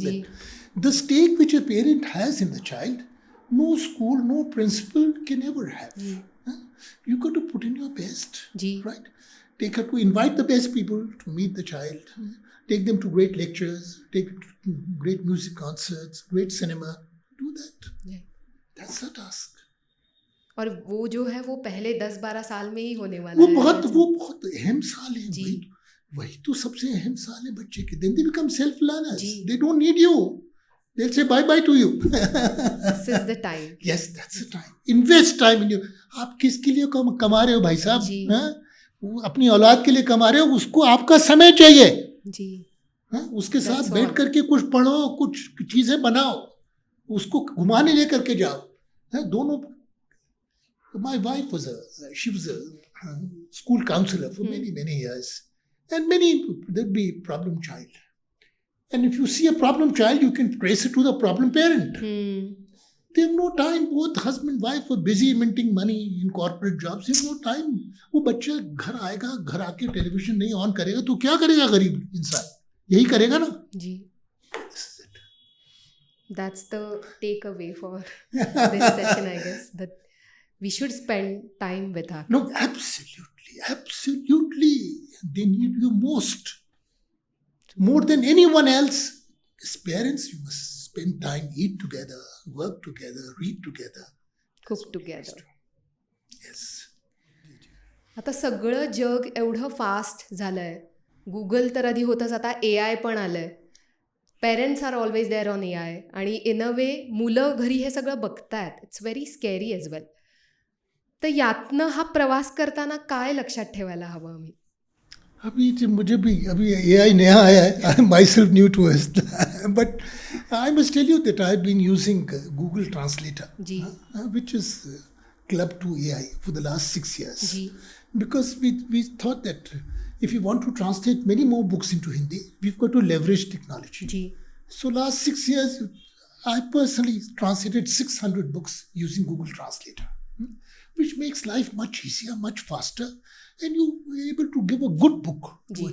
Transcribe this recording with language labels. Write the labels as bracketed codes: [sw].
[en] That the stake which a parent has in the child, no school, no principal can ever have. You got to put in your best, right? Take her to invite the best people to meet the child. Take them to great lectures. Take them to great music concerts, great cinema. Do that. That's the task. [hi] और वो जो है वो पहले 10-12 साल में ही होने वाला है. वो बहुत अहम साल है. वही तो सबसे अहम साल है बच्चे के. [en] Then they become self-learners. They don't need you. They'll say bye-bye to you. This is the time. Yes, that's the time. Invest time in you. [hi] आप किसके लिए कमा रहे हो भाई साहब? अपनी औलाद के लिए कमा रहे हो, उसको आपका समय चाहिए. उसके साथ बैठ करके कुछ पढ़ो, कुछ चीजें बनाओ, उसको घुमाने लेकर के जाओ. दोनों. [en] My wife was a school counselor for many years. And there'd be a problem child. And if you see a problem child, you can trace it to the problem parent. They have no time. Both husband and wife were busy minting money in corporate jobs. They have no time. [hi] वो बच्चा घर आएगा, घर आके television नहीं on करेगा तो क्या करेगा गरीब इंसान? यही करेगा ना? जी. [en] That's the takeaway for this session, I guess. That we should spend time with her. No, absolutely. They need you most. More than anyone else. As parents, you must spend time, eat together, work together, read together. Cook together. Yes. [mr] आता सगळं जग एवढं fast झालंय. Google तर आधी होतंच, आता AI पण आलंय. [en] Parents are always there on AI. [mr] आणि [en] in a way [mr] मुलं घरी हे सगळं बघतायत. [en] It's very scary as well. [mr] तर यातनं हा प्रवास करताना काय लक्षात ठेवायला हवं आम्ही? [hi] मुझे भी अभी AI नया आया है. [en] I am myself new to it. But I must tell you that I have been using Google translator, which is club to AI for the last 6 years. Because we thought that if you want to translate many more books into Hindi, we've got to leverage technology. [hi] Ji [en] So last 6 years, I personally translated 600 books using Google Translator, which makes life much easier, much faster, and you're able to give a good book to a